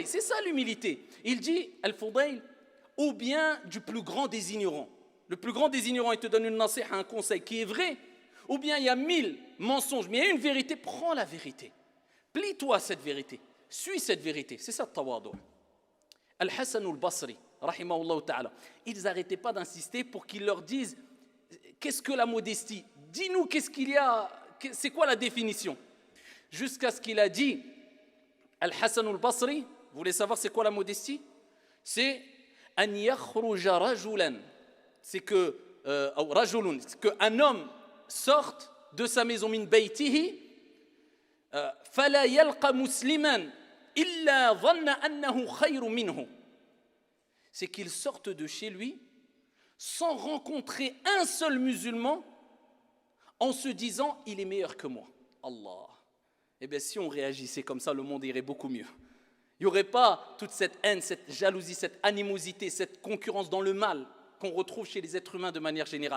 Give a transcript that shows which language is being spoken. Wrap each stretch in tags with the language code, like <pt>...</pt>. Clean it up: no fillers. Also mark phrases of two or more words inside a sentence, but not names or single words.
<fr>C'est ça l'humilité. Il dit, Al-Fudayl, ou bien du plus grand des ignorants. Le plus grand des ignorants, il te donne une nasiha, un conseil qui est vrai, ou bien il y a 1000 mensonges, mais il y a une vérité, prends la vérité. Plie-toi à cette vérité, suis cette vérité. C'est ça le tawadu'. Al-Hassan al-Basri,</fr> <ar>رحمه الله تعالى,</ar> <fr>ils n'arrêtaient pas d'insister pour qu'ils leur disent qu'est-ce que la modestie? Dis-nous qu'est-ce qu'il y a, c'est quoi la définition? Jusqu'à ce qu'il a dit, Al-Hassan al-Basri, vous voulez savoir c'est quoi la modestie?</fr> <ar>C'est أن يخرج رجلا,</ar> <fr>c'est que rajulun, qu'un homme sorte de sa maison</fr> <ar>من بيته, فلا يلقى مسلما إلا ظن أنه خير منه,</ar> <fr>c'est qu'il sorte de chez lui sans rencontrer un seul musulman en se disant il est meilleur que moi. Allah. Eh bien si on réagissait comme ça, le monde irait beaucoup mieux. Il n'y aurait pas toute cette haine, cette jalousie, cette animosité, cette concurrence dans le mal qu'on retrouve chez les êtres humains de manière générale.</fr>